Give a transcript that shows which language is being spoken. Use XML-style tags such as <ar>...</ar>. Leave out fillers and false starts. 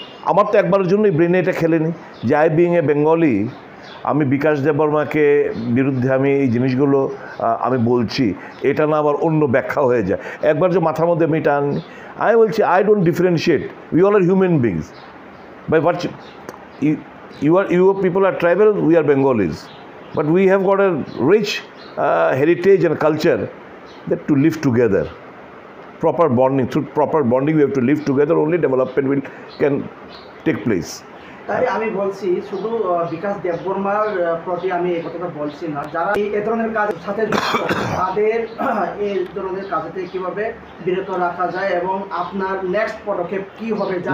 <bn>আমার তো একবারের জন্যই ব্রেনে এটা খেলেনি যে</bn> <en>I being a Bengali,</en> <bn>আমি বিকাশ দেববর্মাকে বিরুদ্ধে আমি এই জিনিসগুলো আমি বলছি, এটা না আবার অন্য ব্যাখ্যা হয়ে যায়। একবার যে মাথার মধ্যে আমি এটা আনি, আমি বলছি</bn> <en>I don't differentiate, we all are human beings by virtue, you people are tribal, we are Bengalis, but we have got a rich heritage and culture that to live together. Proper bonding, through proper bonding we have to live together, only development can take place.</en> <bn>তাই আমি বলছি শুধু বিকাশ দেববর্মার প্রতি আমি এই কথাটা বলছি না, যারা এই ধরনের কাজের সাথে যুক্ত তাদের এই ধরনের কাজ থেকে কীভাবে বিরত রাখা যায় এবং আপনার নেক্সট পদক্ষেপ কী হবে?</bn>